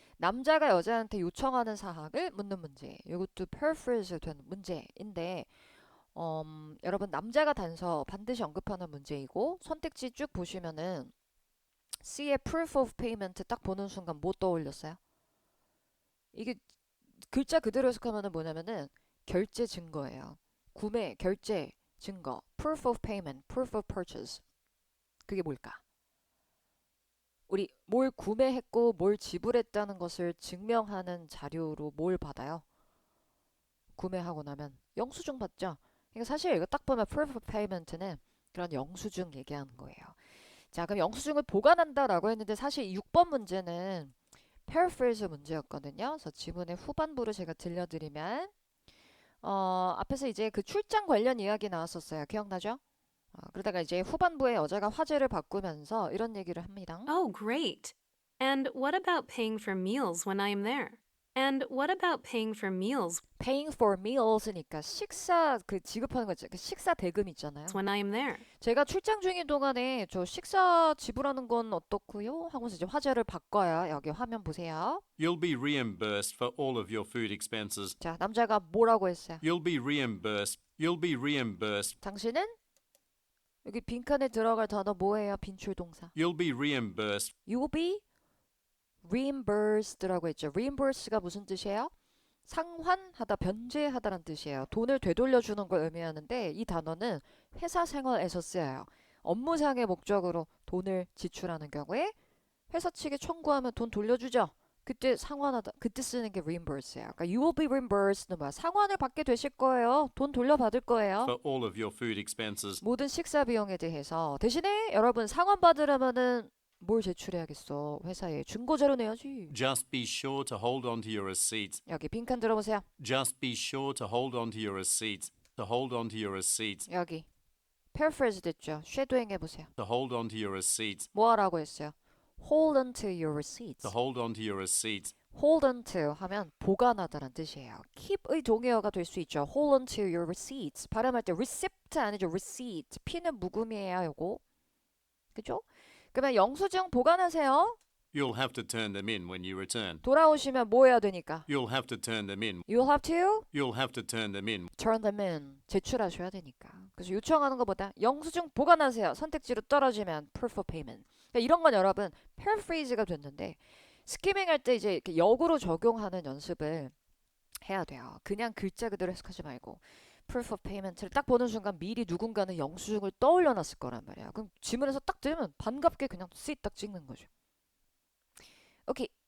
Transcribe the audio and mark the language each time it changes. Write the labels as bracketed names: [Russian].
[Korean] 남자가 여자한테 요청하는 사항을 묻는 문제. 이것도 paraphrase 된 문제인데 여러분 남자가 단서 반드시 언급하는 문제이고 선택지 쭉 보시면은 C의 proof of payment 딱 보는 순간 뭐 떠올렸어요? 이게 글자 그대로 해석하면은 뭐냐면은 결제 증거예요. 구매, 결제, 증거. [English] proof of payment, proof of purchase. [Korean] 그게 뭘까? 우리 뭘 구매했고 뭘 지불했다는 것을 증명하는 자료로 뭘 받아요? 구매하고 나면 영수증 받죠? 그러니까 사실 이거 딱 보면 proof of payment는 그런 영수증 얘기하는 거예요. 자, 그럼 영수증을 보관한다라고 했는데 사실 6번 문제는 paraphrase 문제였거든요. 그래서 지문의 후반부를 제가 들려드리면 앞에서 이제 그 출장 관련 이야기 나왔었어요. 기억나죠? 그러다가 이제 후반부에 여자가 화제를 바꾸면서 이런 얘기를 합니다. [English] Oh, great. And what about paying for meals when I'm there? And what about paying for meals paying for meals [Korean] 니까 식사 그 지급하는 거죠. 그 식사 대금 있잖아요. [English] when I'm there? [Korean] 제가 출장 중인 동안에 저 식사 지불하는 건 어떻고요? 하고서 이제 화제를 바꿔요. 여기 화면 보세요. [English] You'll be reimbursed for all of your food expenses. [Korean] 자, 남자가 뭐라고 했어요? [English] You'll be reimbursed. You'll be reimbursed. [Korean] 당신은 여기 빈칸에 들어갈 단어 뭐예요? 빈출 동사. [English] You'll be reimbursed. You will be reimbursed [Korean] 라고 했죠. reimburse가 무슨 뜻이에요? 상환하다, 변제하다라는 뜻이에요. 돈을 되돌려주는 걸 의미하는데 이 단어는 회사 생활에서 쓰여요. 업무상의 목적으로 돈을 지출하는 경우에 회사 측에 청구하면 돈 돌려주죠. 그때 상환하다, 그때 쓰는 게 reimburse예요. 그러니까 [English] you will be reimbursed [Korean] 는 뭐야? 상환을 받게 되실 거예요. 돈 돌려받을 거예요. [English] For all of your food expenses. [Korean] 모든 식사 비용에 대해서. 대신에 여러분 상환 받으려면은 뭘 제출해야겠어? 회사에 증거자료 내야지. [English] Just be sure to hold on to your receipts. [Korean] 여기 빈칸 들어보세요. [English] Just be sure to hold on to your receipts. To hold on to your receipts. [Korean] 여기 paraphrase 됐죠. 쉐도잉 해보세요. [English] To hold on to your receipts. [Korean] 뭐 하라고 했어요? [English] Hold on to your receipts. To hold on to your receipts. Hold on to [Korean] 하면 보관하다란 뜻이에요. keep의 동의어가 될 수 있죠. [English] Hold on to your receipts. [Korean] 발음할 때 receipt 아니죠. receipt. P는 묵음이에요. 요거. 그죠? 그러면 영수증 보관하세요. [English] You'll have to turn them in when you return. [Korean] 돌아오시면 뭐 해야 되니까? [English] You'll have to turn them in. You'll have to You'll have to turn them in. turn them in. [Korean] 제출하셔야 되니까. 그래서 요청하는 것보다 영수증 보관하세요. 선택지로 떨어지면 proof of payment. 그러니까 이런 건 여러분 paraphrase가 됐는데 스키밍 할 때 이제 이렇게 역으로 적용하는 연습을 해야 돼요. 그냥 글자 그대로 해석하지 말고 proof of payment를 딱 보는 순간 미리 누군가는 영수증을 떠올려 놨을 거란 말이야. 그럼 지문에서 딱 들으면 반갑게 그냥 딱 찍는 거죠. 오케이.